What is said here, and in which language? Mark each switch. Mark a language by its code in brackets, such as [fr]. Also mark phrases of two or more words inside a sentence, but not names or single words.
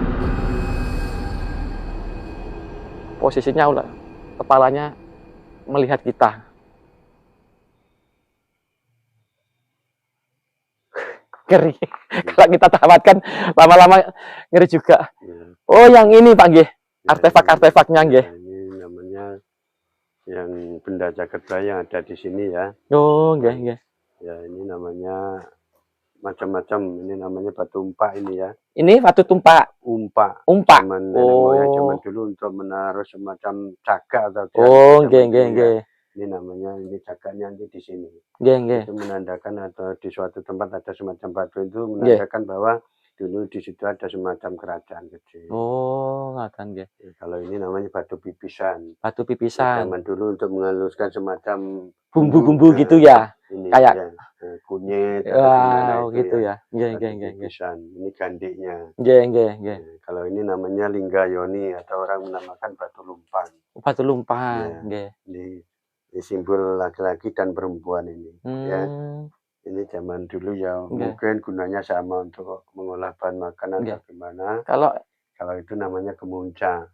[id] Posisinya ular, kepalanya melihat kita. Ngeri. Kalau kita tamatkan lama-lama ngeri juga. Oh, yang ini Pak nggih. Artefak-artefaknya nggih. Ini namanya yang benda cagar budaya yang ada di sini ya. [jv] Oh, nggih, nggih. [id] Ya, ini namanya macam-macam. Ini namanya batu umpak ini ya. Ini batu tumpak. Umpak. Umpak. Zaman nenek moyang zaman dulu untuk menaruh semacam cagak atau [jv] oh, nggih, nggih, nggih. [id] Ini namanya, ini cagaknya nanti di sini. [jv] Nggih, nggih. [id] Itu menandakan atau di suatu tempat ada semacam batu itu menandakan bahwa dulu di situ ada semacam kerajaan kecil. [jv] Oh, ngaten nggih. [id] Kalau ini namanya batu pipisan. Batu pipisan. Zaman dulu untuk menghaluskan semacam bumbu-bumbu gitu ya. Ini kayak ya, kunyit atau gitu ya. [jv] Nggih, nggih, nggih. [id] Pipisan. Ini gandiknya. [jv] Nggih, nggih, nggih. [id] Kalau ini namanya linggayoni atau orang menamakan batu lumpang. Batu lumpang, nggih. Ini simbol laki-laki dan perempuan ini. Ya. Ini zaman dulu ya mungkin gunanya sama untuk mengolah bahan makanan atau gimana. Kalau itu namanya kemuncak.